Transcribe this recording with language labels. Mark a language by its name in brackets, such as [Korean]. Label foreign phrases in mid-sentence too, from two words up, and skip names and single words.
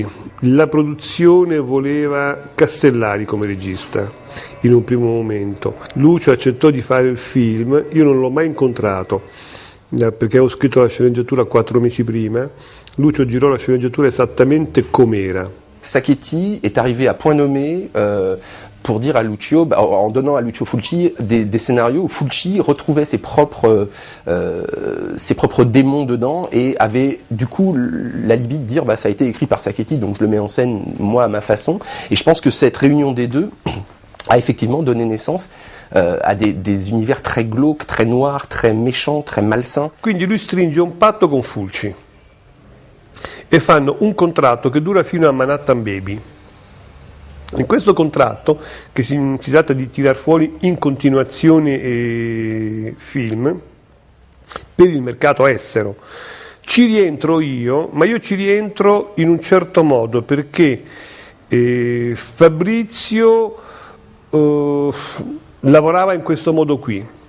[Italian] La produzione voleva Castellari come regista in un primo momento. Lucio accettò di fare il film, io non l'ho mai incontrato perché avevo scritto la sceneggiatura 4 mesi prima. Lucio girò la sceneggiatura esattamente com'era. [French] Sacchetti est arrivé à point nommé pour dire à Lucio, en donnant à Lucio Fulci des scénarios où Fulci retrouvait ses propres démons dedans et avait du coup la limite de dire ça a été écrit par Sacchetti, donc je le mets en scène moi à ma façon. Et je pense que cette réunion des deux a effectivement donné naissance a des univers très glauques, très noirs, très méchants, très malsains. [Italian] Quindi lui stringe un patto con Fulci e fanno un contratto che dura fino a Manhattan Baby. In questo contratto, che si tratta di tirar fuori in continuazione film per il mercato estero, ci rientro io, ma io ci rientro in un certo modo perché Fabrizio lavorava in questo modo qui.